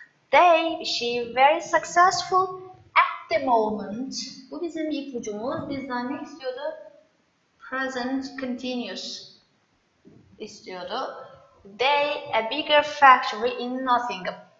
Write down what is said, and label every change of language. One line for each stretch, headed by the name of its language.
English: They, she, very successful at the moment.
Turkish: Bu bizim ipucumuz. Bizden ne istiyordu? Present continuous istiyordu.
English: They, a bigger factory in Nottingham.